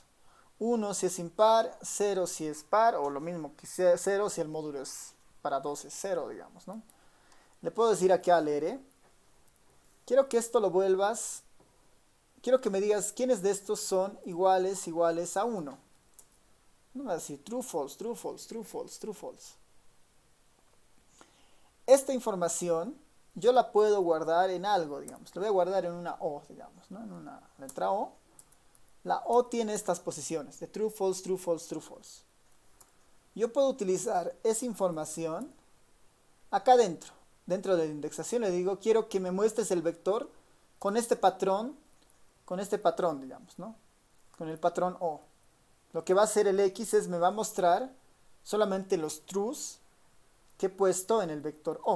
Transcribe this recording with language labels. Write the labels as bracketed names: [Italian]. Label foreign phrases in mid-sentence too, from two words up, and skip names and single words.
[Spanish] 1 si es impar, 0 si es par, o lo mismo que 0 si el módulo es para 2 es 0, digamos, ¿no? Le puedo decir aquí al R, quiero que esto lo vuelvas, quiero que me digas quiénes de estos son iguales a 1. No va a decir [English] true, false, true, false, true, false, true, false. [Spanish] Esta información yo la puedo guardar en algo, digamos. La voy a guardar en una O, digamos, ¿no? En una letra O. La O tiene estas posiciones de [English] true, false, true, false, true, false. [Spanish] Yo puedo utilizar esa información acá dentro de la indexación. Le digo, quiero que me muestres el vector con este patrón, digamos, ¿no? Con el patrón O. Lo que va a hacer el X es me va a mostrar solamente los trues que he puesto en el vector O.